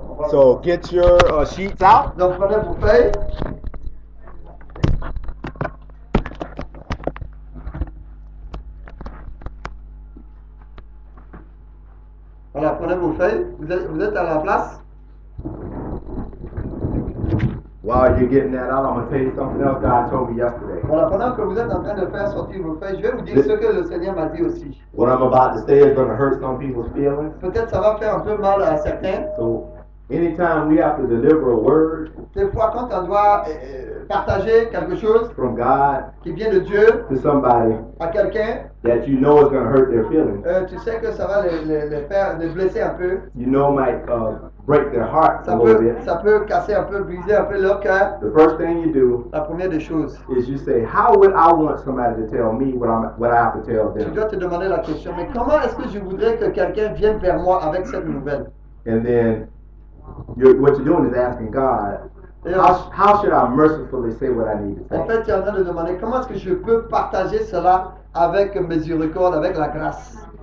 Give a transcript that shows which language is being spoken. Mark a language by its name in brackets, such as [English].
[English] So get your sheets out. [French] Donc prenez vos feuilles. Voilà, prenez vos feuilles. Vous êtes à la place. [English] While you're getting that out, I'm going to tell you something else God told me yesterday. [French] Voilà, pendant que vous êtes en train de faire sortir vos feuilles, je vais vous dire ce que le Seigneur m'a dit aussi. [English] What I'm about to say is going to hurt some people's feelings. [French] Peut-être ça va faire un peu mal à certains. [English] So, anytime we have to deliver a word [French] Des fois, quand on doit partager quelque chose [English] from God [French] qui vient de Dieu [English] to somebody [French] à quelqu'un, [English] that you know is going to hurt their feelings, [French] tu sais que ça va les blesser un peu. [English] you know might break their heart a little bit. [French] Ça peut casser un peu, briser un peu leur cœur. [English] The first thing you do [French] La première des choses, [English] is you say, how would I want somebody to tell me what I have to tell [French] tu [English] them? [French] dois te demander la question, mais comment est-ce que je voudrais que quelqu'un vienne vers moi avec cette nouvelle? [English] And then what you're doing is asking God, [French] Et [English] how should I mercifully say what I need to [French] en [English] say? [French] fait, tu es en train de demander comment est-ce que je peux partager cela avec miséricorde, avec la grâce.